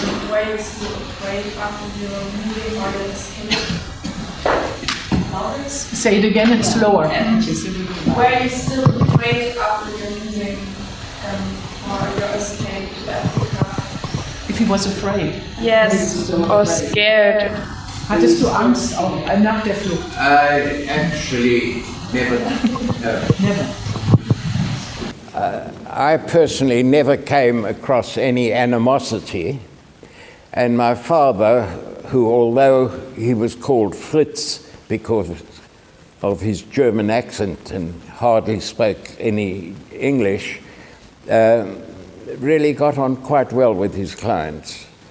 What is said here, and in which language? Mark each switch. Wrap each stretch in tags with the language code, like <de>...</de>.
<en>were you still afraid after you were moving or you escaped? Say it again, it's slower. Were you still afraid after your moving or your escape to Africa? If he was afraid. Yes, or scared.</en> <de>Hattest du Angst auch nach der Flucht?</de> <en>Actually, never. Never. I personally never came across any animosity, and my father, who, although he was called Fritz because of his German accent and hardly spoke any English, really got on quite well with his clients.</en>